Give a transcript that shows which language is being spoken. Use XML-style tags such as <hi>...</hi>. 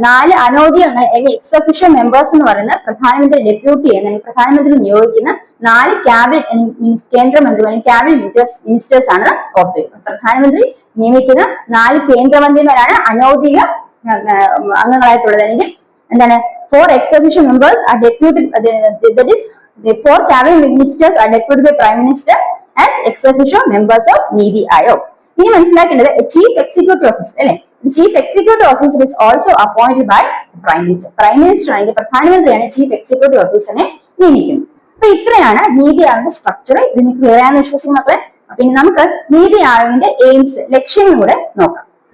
<ml>4 അനൗദ്യോഗിക അംഗങ്ങൾ അല്ലെങ്കിൽ X official members എന്ന് പറയുന്ന പ്രധാനമന്ത്രി ഡെപ്യൂട്ടി ചെയ്യുന്ന അല്ലെങ്കിൽ പ്രധാനമന്ത്രി നിയോഗിക്കുന്ന 4 ക്യാബിനറ്റ് കേന്ദ്രമന്ത്രി അല്ലെങ്കിൽ ക്യാബിനറ്റ് മിനിസ്റ്റേഴ്സ് ആണ് ഓർത്തിരിക്കുന്നത്. പ്രധാനമന്ത്രി നിയമിക്കുന്ന 4 കേന്ദ്രമന്ത്രിമാരാണ് അനൗദ്യോഗിക അംഗങ്ങളായിട്ടുള്ളത്. അല്ലെങ്കിൽ എന്താണ്</ml> <en>4 ex officio members are deputed, that is the 4 cabinet ministers are deputed by prime minister as ex officio members of Niti Aayog.</en> <ml>ഇനി മനസ്സിലാക്കേണ്ടത്</ml> <en>Chief executive officer അല്ലെ. Chief executive officer is also appointed by prime minister.</en> <ml>Prime minister ആണെങ്കിൽ പ്രധാനമന്ത്രിയാണ് chief executive ഓഫീസറിനെ നിയമിക്കുന്നത്. അപ്പൊ ഇത്രയാണ് നീതി ആയോഗിന്റെ structure. ഇതിന് ക്ലിയർ ആണെന്ന് വിശ്വസിക്കും മക്കളെ. പിന്നെ നമുക്ക് നീതി ആയോഗിന്റെ എയിംസ് ലക്ഷ്യങ്ങളിലൂടെ നോക്കാം.</ml>